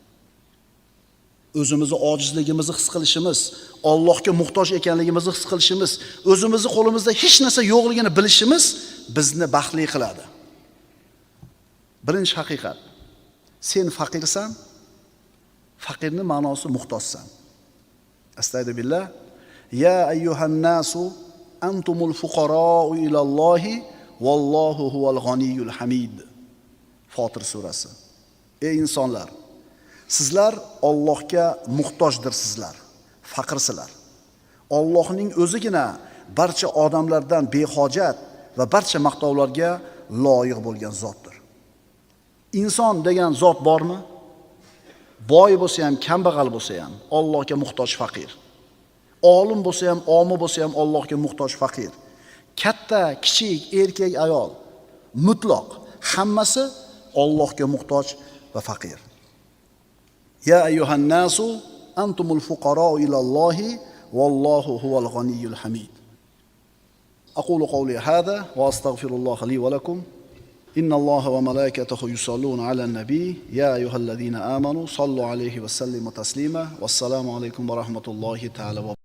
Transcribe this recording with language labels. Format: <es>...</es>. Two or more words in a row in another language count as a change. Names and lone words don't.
<uz>O'zimizni ojizligimizni his qilishimiz, Allohga muhtoj ekanligimizni his qilishimiz, o'zimizni qo'limizda hech narsa yo'qligini bilishimiz bizni baxtli qiladi. Birinchi haqiqat. Sen faqirsan. Faqirning ma'nosi muhtojsan.</uz> <ar>أستغفر الله. يا أيها الناس أنتم الفقراء إلى الله والله هو الغني الحميد.</ar> <uz>Fotir surasi. Ey insonlar, sizlar Allohga muhtojdirsizlar, faqirsizlar. Allohning o'zigina barcha odamlardan behojat va barcha maqtovlarga loyiq bo'lgan zotdir. Inson degan zot bormi? Boy bo'lsa ham, kambag'al bo'lsa ham Allohga muhtoj faqir. Olim bo'lsa ham, omi bo'lsa ham Allohga muhtoj faqir. Katta, kichik, erkak, ayol, mutlaq hammasi Allohga muhtoj va faqir.</uz> <ar>يا أيها الناس أنتم الفقراء إلى الله والله هو الغني الحميد. أقول قولي هذا وأستغفر الله لي ولكم. إن الله وملائكته يصلون على النبي. يا أيها الذين آمنوا صلوا عليه وسلموا تسليما. والسلام عليكم ورحمة الله تعالى و</ar>